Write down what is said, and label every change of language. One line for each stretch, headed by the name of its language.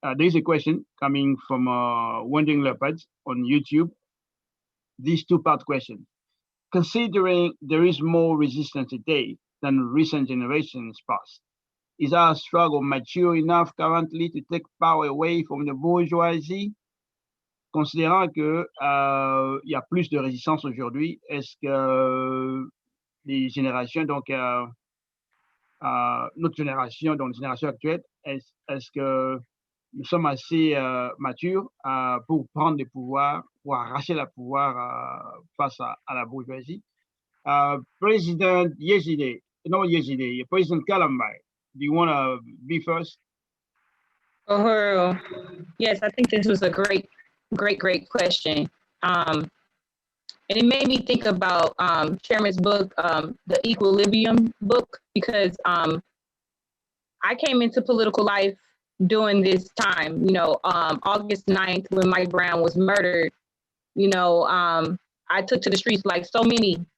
English: There's a question coming from Wandering Leopards on YouTube. This two-part question. Considering there is more resistance today than recent generations past, is our struggle mature enough currently to take power away from the bourgeoisie?
French: Considérant que y a plus de résistance aujourd'hui, est-ce que les générations, donc notre génération, donc la génération actuelle, est-ce que nous sommes assez matures pour prendre le pouvoir, pour arracher le pouvoir face à la bourgeoisie?
English: President Yeshitela, President Kalambai, do you want to be first? Uhuru, yes, I think this was a great question. And it made me think about Chairman's book, the Equilibrium book, because I came into political life during this time, August 9th, when Mike Brown was murdered. I took to the streets like so many